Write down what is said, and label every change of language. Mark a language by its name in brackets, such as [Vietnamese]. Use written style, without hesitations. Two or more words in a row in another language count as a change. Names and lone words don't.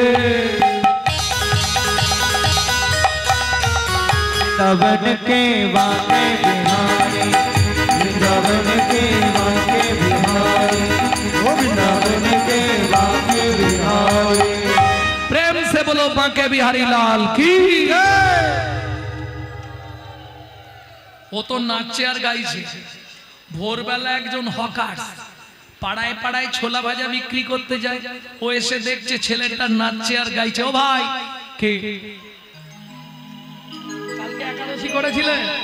[Hindi] वृंदावन के वाके बिहारी, वृंदावन के वाके बिहारी, वृंदावन के वाके बिहारी। प्रेम से बोलो बांके बिहारी लाल की। [Bangla] ও তো নাচছে আর গাইছে। ভোরবেলা একজন হকার পাড়ায় পাড়ায় ছোলা ভাজা বিক্রি করতে যায়, ও এসে দেখছে ছেলেটা নাচছে আর গাইছে। ও ভাই কে কালকে একাদশী করেছিলে?